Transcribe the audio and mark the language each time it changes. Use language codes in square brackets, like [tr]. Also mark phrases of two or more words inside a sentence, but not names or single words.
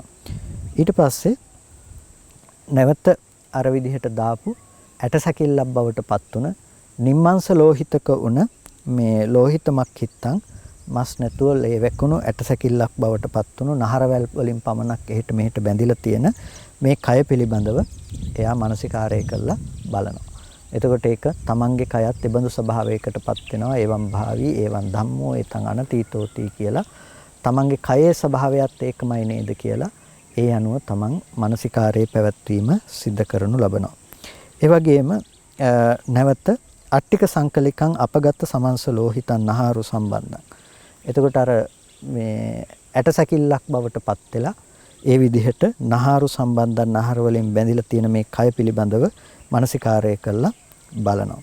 [si] ඊට පස්සේ නැවත අර විදිහට දාපු ඇටසැකිල්ලක් බවට පත් උන නිම්මංශ ලෝහිතක උන මේ ලෝහිතමක් හිටන් මස් නැතුව ලේ වැකුණු ඇටසැකිල්ලක් බවට පත් වුණු නහරවැල් වලින් පමණක් එහෙට මෙහෙට බැඳිලා තියෙන මේ කය පිළිබඳව එයා මානසිකාරය කරලා බලනවා. එතකොට ඒක තමන්ගේ කයත් ඒ බඳු ස්වභාවයකටපත් වෙනවා. [pi] ඒවම් භාවී ඒවම් ධම්මෝ ඒතං අනතීතෝති [si] කියලා තමන්ගේ කයේ ස්වභාවයත් ඒකමයි නේද කියලා ඒ අනුව තමන් මානසිකාරයේ පැවැත්වීම සිද්ධ කරනු ලබනවා. ඒ වගේම නැවත [pi] අට්ටික සංකලිකං අපගත සමංස ලෝහිතං නහාරු සම්බන්ධං. [si] එතකොට අර මේ ඇටසැකිල්ලක් බවට පත් වෙලා ඒ විදිහට [pi] නහාරු සම්බන්ධන් [si] නහර වලින් බැඳිලා තියෙන මේ කය පිළිබඳව මානසිකාරය කළා බලනවා.